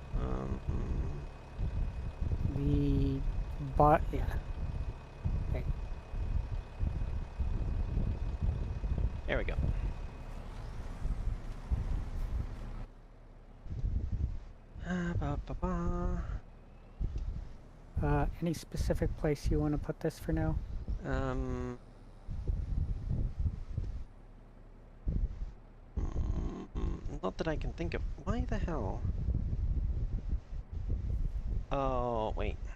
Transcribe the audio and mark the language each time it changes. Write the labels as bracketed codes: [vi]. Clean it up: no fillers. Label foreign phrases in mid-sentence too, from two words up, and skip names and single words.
[en] The bot, yeah. Okay. there we go. Ba, ba, ba. Any specific place you want to put this for now? Um, not that I can think of. Why the hell? Oh, wait.